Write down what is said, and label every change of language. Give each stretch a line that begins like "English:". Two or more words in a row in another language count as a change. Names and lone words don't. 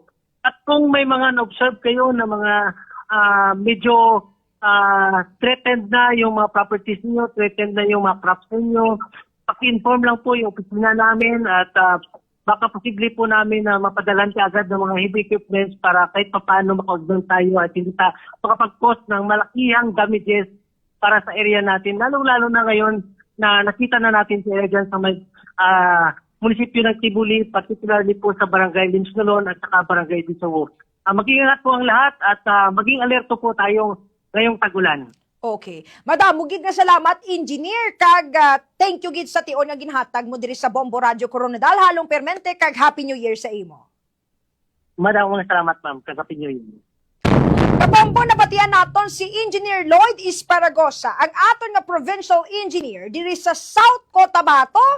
Filipino: At kung may mga na-observe kayo na mga medyo threatened na yung mga properties niyo, threatened na yung mga crops niyo, paki-inform lang po yung opisina namin at baka posible po namin na mapadalan ka agad ng mga
English: heavy equipments
Filipino: para kahit paano makaugdan tayo at hindi ta makapag-cause ng malakihang damages para sa area natin. Lalong-lalo na ngayon na nakita na natin si area dyan sa may munisipyo ng Tibuli, particularly po sa Barangay Linsnolon at saka Barangay Disawo. Mag-iingat po ang lahat at maging alerto po tayo ngayong tagulan. Okay.
Hiligaynon: Madam, mugid nga salamat, Engineer, kag
English: thank you
Hiligaynon: gid sa tion nga ginhatag mo diri sa Bombo Radio Coronadal. Halong permente kag
English: Happy New Year
Hiligaynon: sa imo. Madam, salamat ma'am. Kagapin nyo yun. Kabombo, nabatian naton si Engineer Lloyd Esparagosa, ang aton nga provincial engineer diri sa South Cotabato.